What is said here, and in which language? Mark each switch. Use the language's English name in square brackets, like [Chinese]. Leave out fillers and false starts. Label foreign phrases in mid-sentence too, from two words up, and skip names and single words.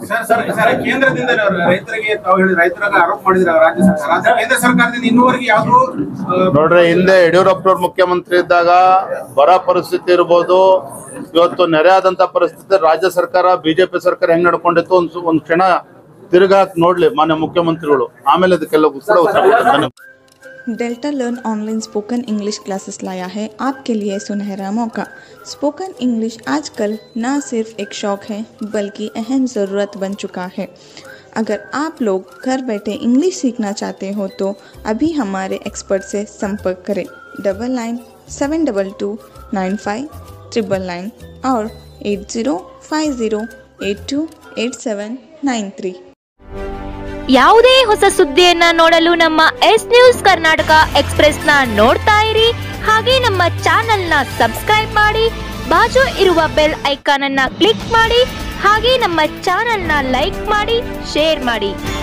[Kannada] ಕೇಂದ್ರದಿಂದ ರೈತರಿಗೆ ಆರೋಪ ಮಾಡಿದ್ರೆ ರಾಜ್ಯ ಸರ್ಕಾರ, ಕೇಂದ್ರ ಸರ್ಕಾರದಿಂದ ಇನ್ನೂವರೆಗೆ ಯಾವುದು ನೋಡ್ರಿ, ಹಿಂದೆ ಯಡಿಯೂರಪ್ಪನವ್ರು ಮುಖ್ಯಮಂತ್ರಿ ಇದ್ದಾಗ ಬರ ಪರಿಸ್ಥಿತಿ ಇರ್ಬೋದು, ಇವತ್ತು ನೆರೆ ಆದಂತ ಪರಿಸ್ಥಿತಿ ರಾಜ್ಯ ಸರ್ಕಾರ ಬಿಜೆಪಿ ಸರ್ಕಾರ ಹೆಂಗ್ ನಡ್ಕೊಂಡಿತ್ತು ಒಂದ್ ಕ್ಷಣ ತಿರುಗಾಕ್ ನೋಡ್ಲಿ ಮಾನ್ಯ ಮುಖ್ಯಮಂತ್ರಿಗಳು, ಆಮೇಲೆ ಇದಕ್ಕೆಲ್ಲ ಉತ್ತರ. [Hindi] डेल्टा लर्न [English] online spoken English classes [Hindi] लाया है आपके लिए सुनहरा मौका। [English] spoken English [Hindi] आजकल न सिर्फ एक शौक है बल्कि अहम ज़रूरत बन चुका है। अगर आप लोग घर बैठे इंग्लिश सीखना चाहते हो तो अभी हमारे एक्सपर्ट से संपर्क करें 9972295999 और 8050828793। [Kannada] ಯಾವುದೇ ಹೊಸ ಸುದ್ದಿಯನ್ನ ನೋಡಲು ನಮ್ಮ ಎಸ್ ನ್ಯೂಸ್ ಕರ್ನಾಟಕ ಎಕ್ಸ್ಪ್ರೆಸ್ ನ ನೋಡ್ತಾ ಇರಿ. ಹಾಗೆ ನಮ್ಮ ಚಾನೆಲ್ ನ ಸಬ್ಸ್ಕ್ರೈಬ್ ಮಾಡಿ, ಬಾಜು ಇರುವ [English] bell icon [Kannada] ಅನ್ನ ಕ್ಲಿಕ್ ಮಾಡಿ. ಹಾಗೆ ನಮ್ಮ ಚಾನೆಲ್ನ ಲೈಕ್ ಮಾಡಿ, ಶೇರ್ ಮಾಡಿ.